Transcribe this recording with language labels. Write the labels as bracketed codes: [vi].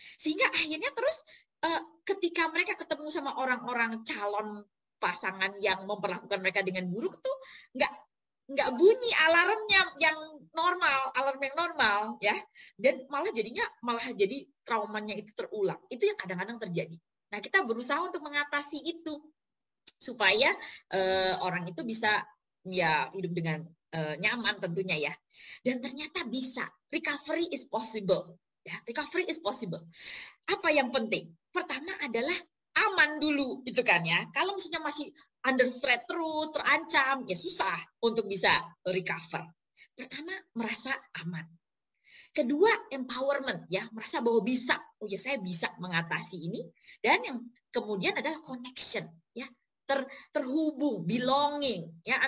[id] Sehingga akhirnya terus ketika mereka ketemu sama orang-orang calon pasangan yang memperlakukan mereka dengan buruk tuh nggak bunyi alarmnya yang normal, alarm yang normal ya, dan malah jadi traumanya itu terulang. Itu yang kadang-kadang terjadi. Nah, kita berusaha untuk mengatasi itu supaya orang itu bisa ya hidup dengan nyaman tentunya ya. Dan ternyata bisa, [en] recovery is possible [id] ya, recovery is possible. Apa yang penting? Pertama adalah aman dulu itu kan ya. Kalau misalnya masih [en] under threat [id] terus, terancam, ya susah untuk bisa recover. Pertama, merasa aman. Kedua, empowerment ya, merasa bahwa bisa. Oh ya, saya bisa mengatasi ini. Dan yang kemudian adalah connection ya, terhubung, belonging ya.